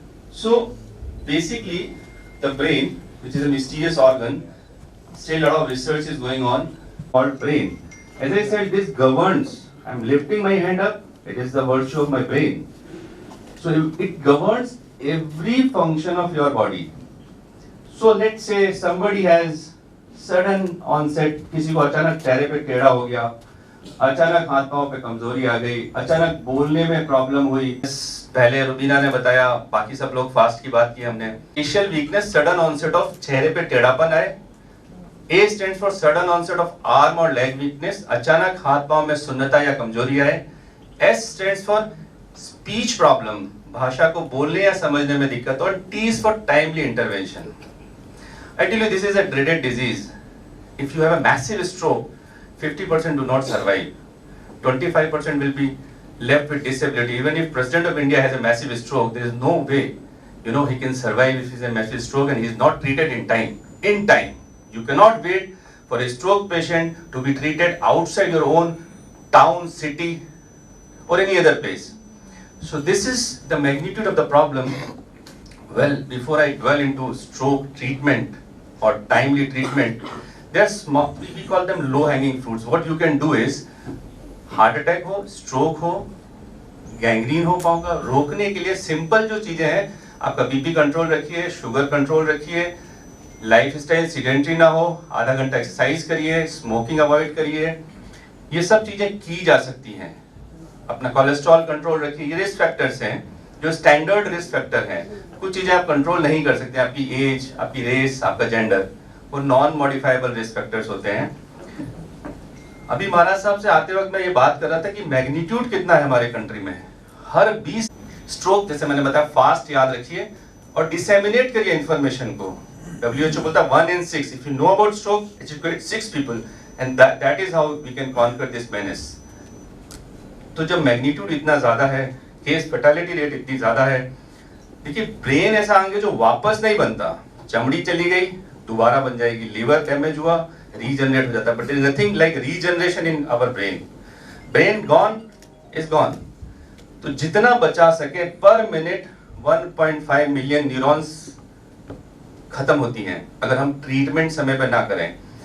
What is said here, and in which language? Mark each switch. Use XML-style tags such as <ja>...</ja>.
<en>So basically the brain, which is a mysterious organ, still a lot of research is going on called brain. As I said, this governs. I'm lifting my hand up, it is the virtue of my brain. So it governs every function of your body. So let's say somebody has sudden onset,</en> <hi>किसी को अचानक चेहरे पे टेढ़ा हो गया, अचानक हाथ पांव पे कमजोरी आ गई, अचानक बोलने में प्रॉब्लम हुई। पहले रुबीना ने बताया, बाकी सब लोग फास्ट की बात की हमने।</hi> <en>Facial weakness, sudden onset of</en> <hi>चेहरे पे टेढ़ापन आए।</hi> <en>A stands for sudden onset of arm or leg weakness,</en> <hi>अचानक हाथ पांव में सुन्नता या कमजोरी आए।</hi> <en>S stands for speech problem,</en> <hi>भाषा को बोलने या समझने में दिक्कत।</hi> <en>और T is for timely intervention. I tell you, this is a dreaded disease. If you have a massive stroke, 50% do not survive. 25% will be left with disability. Even if President of India has a massive stroke, there is no way, you know, he can survive if he has a massive stroke and he is not treated in time. In time. You cannot wait for a stroke patient to be treated outside your own town, city, or any other place. So this is the magnitude of the problem. Well, before I dwell into stroke treatment or timely treatment, They are small, we call them low hanging fruits. What you can do is,</en> <hi>heart attack हो, stroke हो, gangrene हो पाँव का, रोकने के लिए simple जो चीजें हैं, आपका बीपी कंट्रोल रखिए, शुगर कंट्रोल रखिए, लाइफस्टाइल सीडेंटरी ना हो, आधा घंटा एक्सरसाइज करिए, स्मोकिंग अवॉइड करिए, ये सब चीजें की जा सकती हैं। अपना कोलेस्ट्रॉल कंट्रोल रखिए, ये रिस्क फैक्टर्स हैं जो स्टैंडर्ड रिस्क फैक्टर हैं। कुछ चीजें आप कंट्रोल नहीं कर सकते, आपकी एज, आपकी रेस, आपका जेंडर, वो नॉन मॉडिफाइबल रिस्क फैक्टर्स होते हैं। अभी महाराज साहब से आते वक्त मैं ये बात कर रहा था कि मैग्नीट्यूड कितना है हमारे कंट्री में। हर 20 स्ट्रोक, जैसे मैंने बताया, फास्ट याद रखिए और डिसेमिनेट करिए इंफॉर्मेशन को।</hi> <en>WHO</en> <hi>बोलता है</hi> <en>1 in 6, if you know about stroke, educate 6 people and that is how we can conquer this menace।</en> <hi>तो जब मैग्नीट्यूड इतना ज्यादा है, केस फैटेलिटी रेट इतनी ज्यादा है, देखिए ब्रेन ऐसा अंग है जो वापस नहीं बनता। चमड़ी चली गई, दोबारा बन जाएगी, लीवर डैमेज हुआ, रीजनरेट हो जाता है,</hi> <en>But there is nothing like regeneration in our brain. Brain gone is gone.</en> <hi>तो जितना बचा सके, पर मिनट 1.5 मिलियन न्यूरॉन्स खत्म होती हैं अगर हम ट्रीटमेंट समय पर ना करें।</hi>